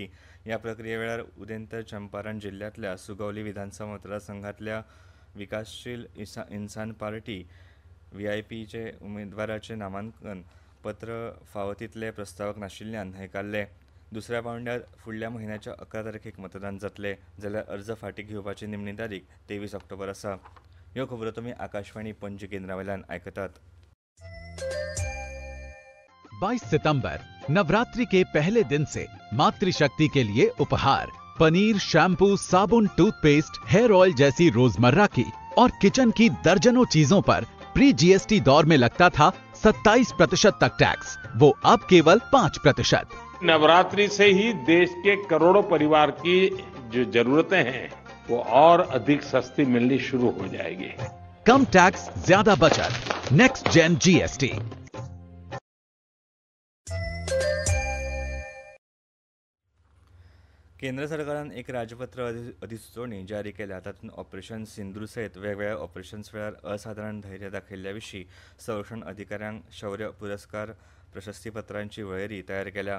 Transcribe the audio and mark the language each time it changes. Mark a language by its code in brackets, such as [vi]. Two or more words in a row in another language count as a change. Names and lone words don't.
[kok] ह्या प्रक्रिये वेळार उदेंत चंपारण जिल्ल्यांतल्या सुगौली विधानसभा मतदारसंघातल्या विकासशील इन्सान पार्टी व्हीआयपीचे उमेदवाराचें नामांकन पत्र फावो तितले प्रस्तावक नाशिल्ल्यान न्हयकारलें. दुसऱ्या पांवड्यार फुडल्या म्हयन्याच्या 11 तारखेक मतदान जातलें जाल्यार अर्ज फाटीं घेवपाची निमणी तारीख 23 ऑक्टोबर आसा. ह्यो खबरो तुमी आकाशवाणी पणजी केंद्रावेल्यान आयकतात. [hi] 22 सितंबर नवरात्रि के पहले दिन से मातृशक्ति के लिए उपहार पनीर, शैम्पू, साबुन, टूथपेस्ट, [en] hair oil [hi] जैसी रोजमर्रा की और किचन की दर्जनों चीजों पर [en] pre GST [hi] दौर में लगता था 27% तक टैक्स, वो अब केवल 5%। नवरात्रि से ही देश के करोड़ों परिवार की जो जरूरतें हैं वो और अधिक सस्ती मिलनी शुरू हो जाएगी। कम टैक्स, ज्यादा बचत। [en] next gen GST. [kok] केंद्र सरकारान एक राजपत्र अधिसुचोवणी जारी केल्या. तातूंत ऑपरेशन सिंधू सयत वेगवेगळ्या ऑपरेशन्स वेळार असाधारण धैर्य दाखयल्ल्या विशीं संरक्षण अधिकाऱ्यांक शौर्य पुरस्कार प्रशस्तीपत्रांची वळेरी तयार केल्या.